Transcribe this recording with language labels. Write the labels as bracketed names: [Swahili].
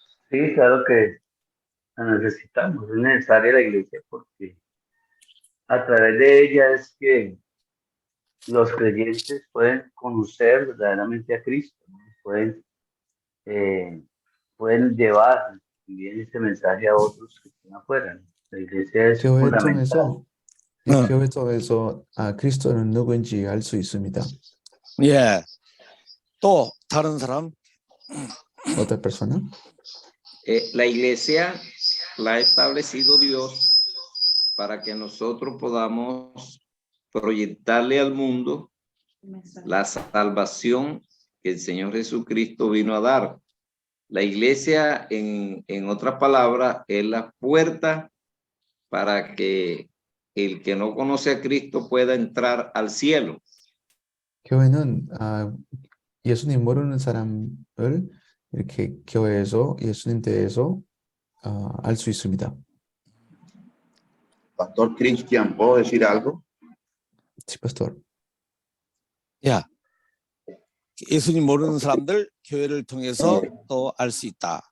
[Spanish] Sí, claro que la necesitamos. Es necesaria la iglesia porque a través de ella es que los creyentes pueden conocer verdaderamente a Cristo, ¿no? Pueden llevar también ese mensaje a otros que están afuera, ¿no? La iglesia es fundamental. [Korean] 교회 통해서 그리스도는 누구인지 알 수 있습니다. 예. 또 다른 사람? [Spanish] Otra persona? La iglesia la ha establecido Dios para que nosotros podamos proyectarle al mundo la salvación que el Señor Jesucristo vino a dar. La iglesia, en otras palabras, es la puerta para que el que no conoce a Cristo pueda entrar al cielo. [Korean] 교회는 예수님 모르는 사람을 이렇게 교회에서 예수님 대해서 알 수 있습니다. [Spanish] Pastor Cristian, ¿puedo decir algo? Sí, pastor. [Korean] 야, 예수님 모르는 사람들 교회를 통해서 또 알 수 있다.